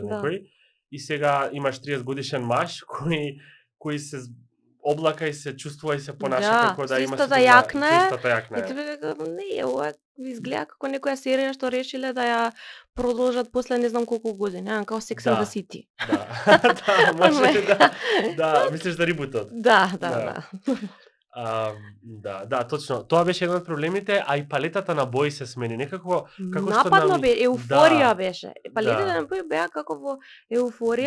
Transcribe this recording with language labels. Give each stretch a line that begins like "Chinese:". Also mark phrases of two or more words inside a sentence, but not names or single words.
Macedonian: Да. некој. И сега имаш 30 годишен маж кој се облака и се чувствува и се понаша Да, како да со има истата сите јакна е, со истата јакна И е. тебе дека не, ова изгледа како некоја серија што решиле да ја продолжат после не знам колку години, како Sex and the Да. City. Да, да, може да. Да, мислиш за рибутот. Да. Да, точно. Тоа беше еден од проблемите, а и палетата на бои се смени. Некако како што Нападно бе, еуфорија Да. беше. Палетите на бои беа како во еуфорија.